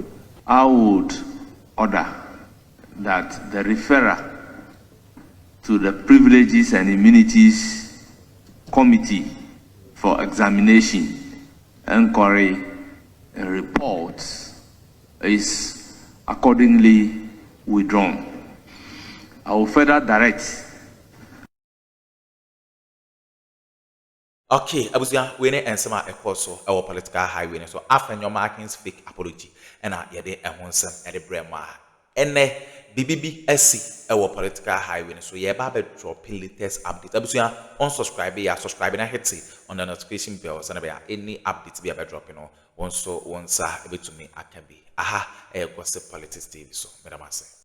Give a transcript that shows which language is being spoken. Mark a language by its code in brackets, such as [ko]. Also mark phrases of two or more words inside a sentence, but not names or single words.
[en] I would order that the referral to the Privileges and Immunities Committee for examination, inquiry, and reports is accordingly withdrawn. I will further direct. [ak] Okay, abusia we ne ensema ekoso [en] our political highway [ak] so Afenyo Markin's [en] fake apology [ak] and yede ehonsem e de brema ene bibibi esi [en] our political highway [ak] so ye ba be drop [en] latest update [ak] abusia unsubscribe ya subscribe na [en] hit on the notification bell [ak] so na be any update be drop no wonso wonsa ebetumi akabi aha gossip politics TV so medamase.